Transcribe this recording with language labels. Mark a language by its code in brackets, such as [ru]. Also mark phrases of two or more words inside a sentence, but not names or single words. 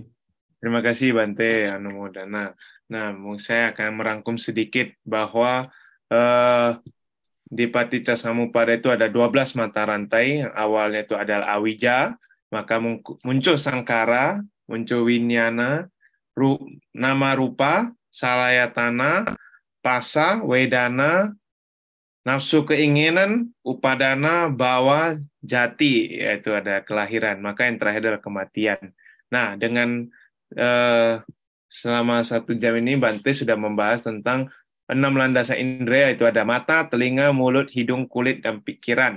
[id] Terima kasih Bante Anumodana. Nah, saya akan merangkum sedikit bahwa di Paticcasamuppada itu ada 12 mata rantai. Yang awalnya itu adalah awija, maka muncul sangkara, muncul winyana, [pi] nama rupa, salayatana, pasa, wedana, [id] nafsu keinginan, [pi] upadana, bawa, jati, [id] yaitu ada kelahiran. Maka yang terakhir adalah kematian. Nah, dengan selama 1 jam ini Bante sudah membahas tentang 6 landasan indera, itu ada mata, telinga, mulut, hidung, kulit, dan pikiran.